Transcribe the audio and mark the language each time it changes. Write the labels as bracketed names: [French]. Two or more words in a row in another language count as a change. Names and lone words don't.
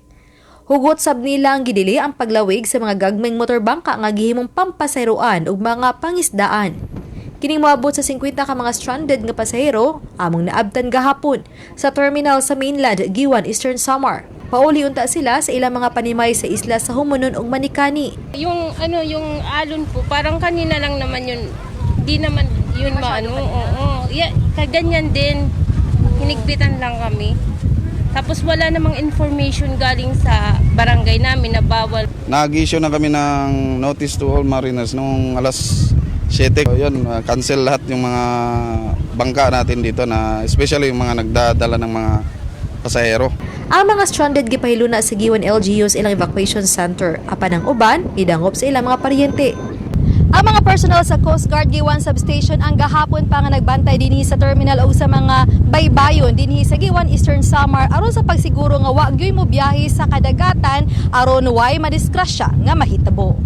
[Cebuano] Hugot sab nila ang gidili ang paglawig sa mga gagmayng motorbangka nga gihimong pampasayroan ug mga pangisdaan. Kining moabot sa 50 ka mga stranded nga pasahero among naabtan gahapon sa terminal sa mainland Giwan, Eastern Samar. Pauli unta sila sa ilang mga panimay sa isla sa Humunon ug Manikani. [Filipino] Yung alon po parang kanina lang naman yun. Di naman yun Yeah, kaganyan din. Hinigpitan lang kami. Tapos wala namang information galing sa barangay namin na bawal. Nag-issue na kami ng [English] notice to all mariners [Filipino] nung alas 7. Yun, cancel lahat yung mga bangka natin dito na especially yung mga nagdadala ng mga pasahero. [Cebuano] Ang mga stranded gipahiluna sa Giwan LGUs ilang evacuation center apan ang uban idangop sa ilang mga paryente. Ang mga personnel sa Coast Guard Giwan Substation ang gahapon pa nga nagbantay dinhi sa terminal o sa mga baybayon dinhi sa Giwan, Eastern Samar aron sa pagsiguro nga wa gyoy mo biyahe sa kadagatan aron way madiskrasya nga mahitabo.